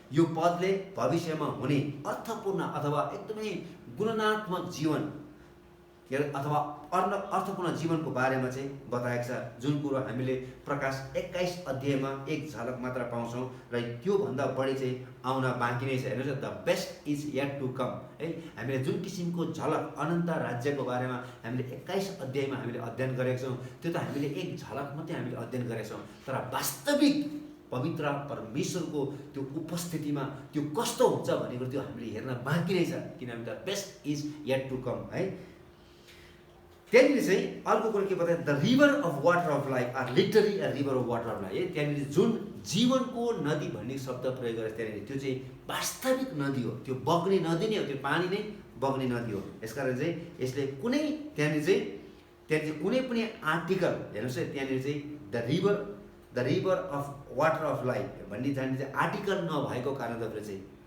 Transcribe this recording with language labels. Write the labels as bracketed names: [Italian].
[Nepali] यो पदले भविष्यमा हुने अर्थपूर्ण अथवा एकदमै गुणात्मक जीवन अथवा अर्थपूर्ण जीवनको बारेमा चाहिँ बताएको छ, जुन कुरो हामीले प्रकाश 21 अध्यायमा एक झलक मात्र पाउँछौँ र त्योभन्दा बढी चाहिँ आउन बाँकी नै छ। हेर्नुहोस्, [English] The best is yet to come है। [Nepali] हामीले जुन किसिमको झलक अनन्त राज्यको बारेमा हामीले 21 अध्यायमा हामीले अध्ययन गरेका छौँ, त्यो त हामीले एक झलक मात्रै हामीले अध्ययन गरेका छौँ, तर वास्तविक पवित्र परमेश्वरको त्यो उपस्थितिमा त्यो कस्तो हुन्छ भन्ने कुरो त्यो हामीले हेर्न बाँकी नै छ, किनभने [English] the best is yet to come [Nepali] है। त्यहाँनिर चाहिँ अर्को कुरो के बताए, [English] The river of water of life are literally a river of water of life है। [Nepali] त्यहाँनिर जुन जीवनको नदी भन्ने शब्द प्रयोग गरेर त्यहाँनिर त्यो चाहिँ वास्तविक नदी हो, त्यो बग्ने नदी नै हो, त्यो पानी नै बग्ने नदी हो। यसकारण चाहिँ यसले त्यहाँनिर चाहिँ कुनै पनि आर्टिकल हेर्नुहोस् है, त्यहाँनिर चाहिँ [English] the river of water of life [Nepali] भन्ने त्यहाँनिर चाहिँ आर्टिकल नभएको कारणले चाहिँ